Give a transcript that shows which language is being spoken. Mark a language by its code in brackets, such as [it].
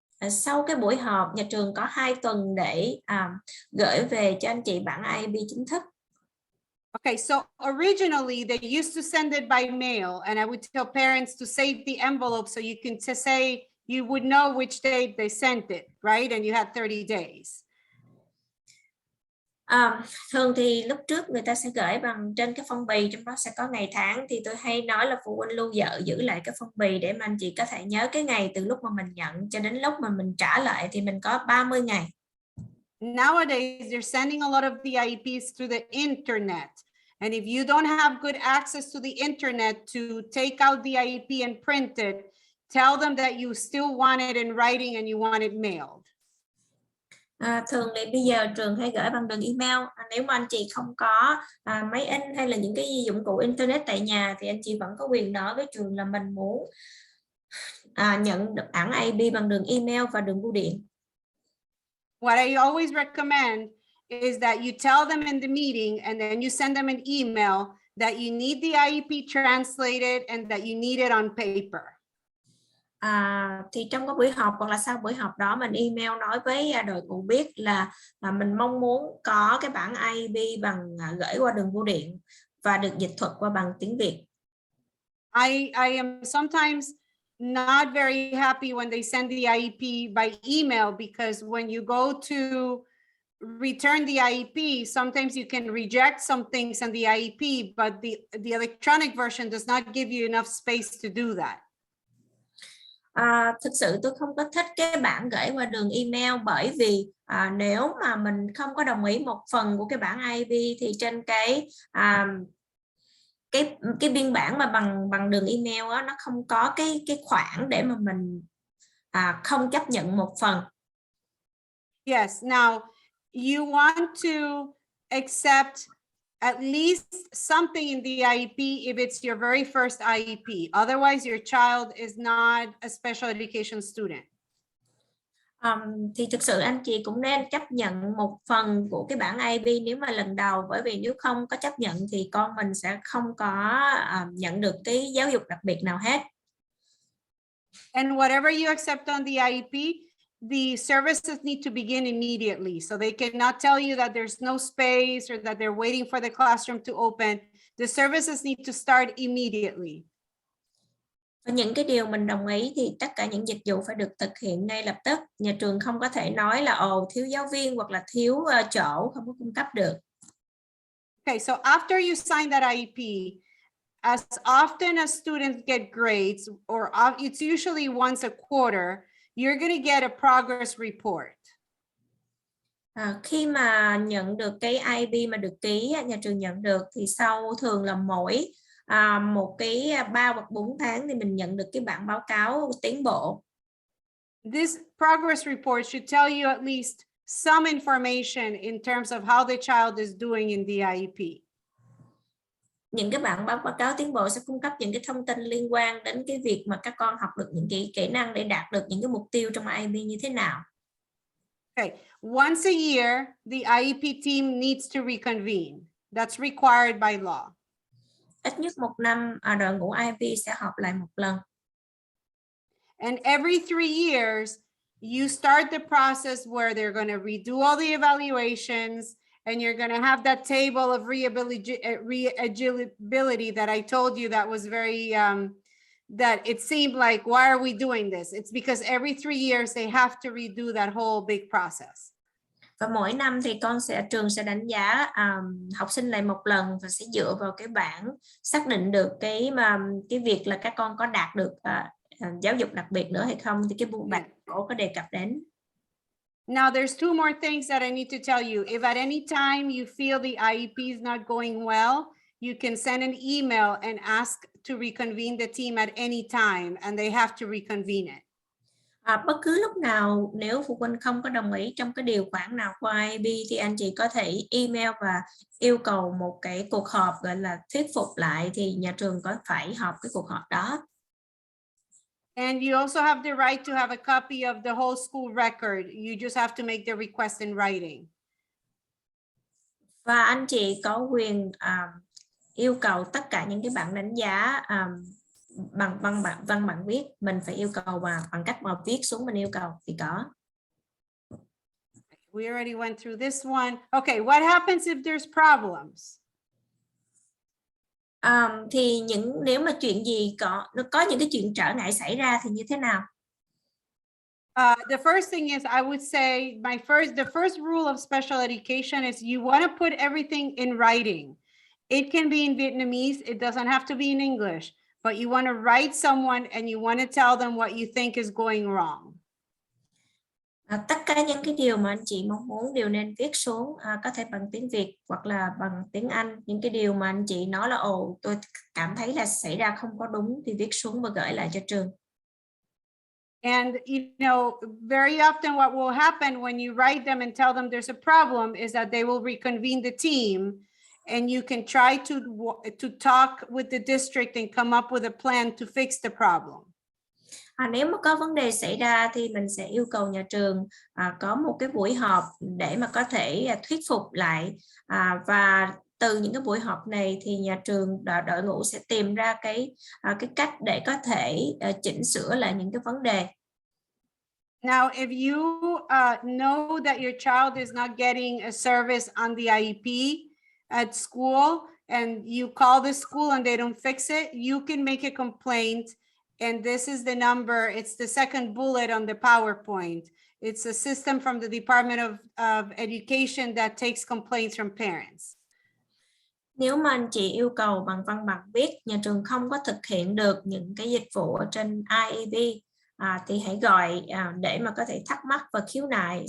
[vi] Sau cái buổi họp, nhà trường có 2 tuần để gửi về cho anh chị bản IEP chính thức. [en] Okay, so originally they used to send it by mail, and I would tell parents to save the envelope so you can say you would know which date they sent it, right? And you had 30 days. [vi] Thường thì lúc trước người ta sẽ gửi bằng trên cái phong bì, trong đó sẽ có ngày tháng, thì tôi hay nói là phụ huynh lưu giữ lại cái phong bì để mà anh chị có thể nhớ cái ngày từ lúc mà mình nhận cho đến lúc mà mình trả lại, thì mình có 30 ngày. [en] Nowadays, they're sending a lot of the IEPs through the internet. And if you don't have good access to the internet to take out the IEP and print it, tell them that you still want it in writing and you want it mailed. [vi] Thường thì bây giờ trường hay gửi bằng đường email. Nếu mà anh chị không có máy in hay là những cái dụng cụ internet tại nhà, thì anh chị vẫn có quyền nói với trường là mình muốn nhận được bản IEP bằng đường email và đường bưu điện. [en] What I always recommend is that you tell them in the meeting and then you send them an email that you need the IEP translated and that you need it on paper. [vi] Thì trong cái buổi họp hoặc là sau buổi họp đó, mình email nói với đội ngũ biết là mình mong muốn có cái bản IEP bằng gửi qua đường bưu điện và được dịch thuật qua bằng tiếng Việt. [en] I am sometimes not very happy when they send the IEP by email, because when you go to return the IEP, sometimes you can reject some things in the IEP, but the electronic version does not give you enough space to do that. [vi] Thực sự tôi không có thích cái bản gửi qua đường email, bởi vì nếu mà mình không có đồng ý một phần của cái bản IEP thì trên cái biên bản mà bằng đường email đó, nó không có cái khoảng để mà mình không chấp nhận một phần. [en] Yes, now you want to accept at least something in the IEP if it's your very first IEP. Otherwise, your child is not a special education student. [vi] Thì thực sự anh chị cũng nên chấp nhận một phần của cái bản IEP nếu mà lần đầu, bởi vì nếu không có chấp nhận thì con mình sẽ không có nhận được cái giáo dục đặc biệt nào hết. [en] And whatever you accept on the IEP, the services need to begin immediately. So they cannot tell you that there's no space or that they're waiting for the classroom to open. The services need to start immediately. [vi] Và những cái điều mình đồng ý thì tất cả những dịch vụ phải được thực hiện ngay lập tức. Nhà trường không có thể nói là thiếu giáo viên hoặc là thiếu chỗ không có cung cấp được. [en] Okay, so after you sign that IEP, as often as students get grades, or it's usually once a quarter, you're going to get a progress report. [vi] Khi mà nhận được cái IEP mà được ký, nhà trường nhận được, thì sau thường là mỗi một cái 3 hoặc 4 tháng thì mình nhận được cái bản báo cáo tiến bộ. [en] This progress report should tell you at least some information in terms of how the child is doing in the IEP. [vi] Những cái bản báo cáo tiến bộ sẽ cung cấp những cái thông tin liên quan đến cái việc mà các con học được những cái kỹ năng để đạt được những cái mục tiêu trong IEP như thế nào. [en] Okay, once a year, the IEP team needs to reconvene. That's required by law. [vi] Ít nhất một năm, đội ngũ IEP sẽ họp lại một lần. [en] And every 3 years, you start the process where they're going to redo all the evaluations, and you're going to have that table of re-eligibility that I told you that was very, that it seemed like, why are we doing this? It's because every 3 years, they have to redo that whole big process. [vi] Và mỗi năm thì trường sẽ đánh giá học sinh lại một lần, và sẽ dựa vào cái bảng xác định được cái việc là các con có đạt được giáo dục đặc biệt nữa hay không, thì cái bản cổ có đề cập đến. [en] Now, there's two more things that I need to tell you. If at any time you feel the IEP is not going well, you can send an email and ask to reconvene the team at any time, and they have to reconvene it. [vi] Bất cứ lúc nào nếu phụ huynh không có đồng ý trong cái điều khoản nào của IEP thì anh chị có thể email và yêu cầu một cái cuộc họp gọi là thuyết phục lại, thì nhà trường có phải họp cái cuộc họp đó. [en] And you also have the right to have a copy of the whole school record. You just have to make the request in writing. [vi] Và anh chị có quyền yêu cầu tất cả những cái bản đánh giá bằng văn bản viết, mình phải yêu cầu bằng cách mà viết xuống mình yêu cầu thì có. [en] We already went through this one. Okay, what happens if there's problems? [vi] Thì nếu mà chuyện gì có những cái chuyện trở ngại xảy ra thì như thế nào? [en] The first thing is, I would say the first rule of special education is you want to put everything in writing. It can be in Vietnamese. It doesn't have to be in English, but you want to write someone and you want to tell them what you think is going wrong. [vi] Tất cả những cái điều mà anh chị mong muốn đều nên viết xuống, có thể bằng tiếng Việt hoặc là bằng tiếng Anh. Những cái điều mà anh chị nói là tôi cảm thấy là xảy ra không có đúng thì viết xuống và gửi lại cho trường. [en] And very often what will happen when you write them and tell them there's a problem is that they will reconvene the team, and you can try to talk with the district and come up with a plan to fix the problem. [vi] Nếu mà có vấn đề xảy ra thì mình sẽ yêu cầu nhà trường có một cái buổi họp để mà có thể thuyết phục lại, và từ những cái buổi họp này thì nhà trường đội ngũ sẽ tìm ra cái cách để có thể chỉnh sửa lại những cái vấn đề. [en] Now, if you know that your child is not getting a service on the IEP at school, and you call the school and they don't fix it, you can make a complaint. And this is the number. It's the second bullet on the PowerPoint. It's a system from the Department of Education that takes complaints from parents. [vi] Nếu mà anh chị yêu cầu bằng văn bản viết, nhà trường không có thực hiện được những cái dịch vụ ở trên IEP, thì hãy gọi để mà có thể thắc mắc và khiếu nại.